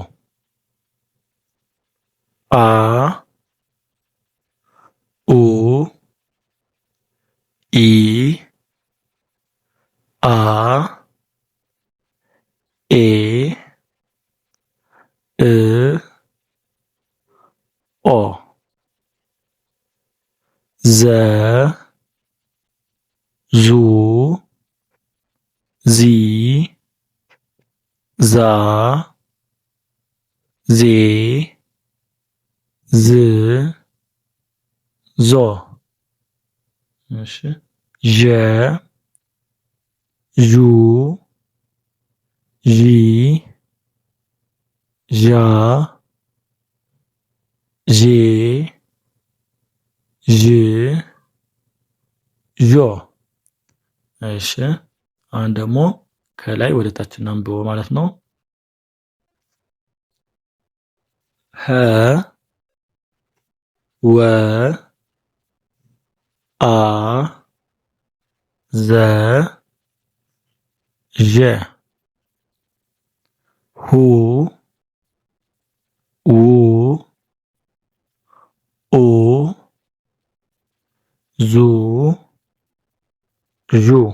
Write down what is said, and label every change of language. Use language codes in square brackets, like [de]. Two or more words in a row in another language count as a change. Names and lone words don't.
[am] አ ኡ ኢ አ ኤ እ ኦ ዘ ዙ ዚ ዛ ዜ ዝ ዞ። እሺ ዠ ዡ ዢ ዣ ዤ ዥ ዦ። እሺ አሁን ደግሞ ከላይ ወደ ታች እናንብበው ማለት ነው። ሀ ወ አ ዘ ዠ ሁ ው ኡ ዙ ዡ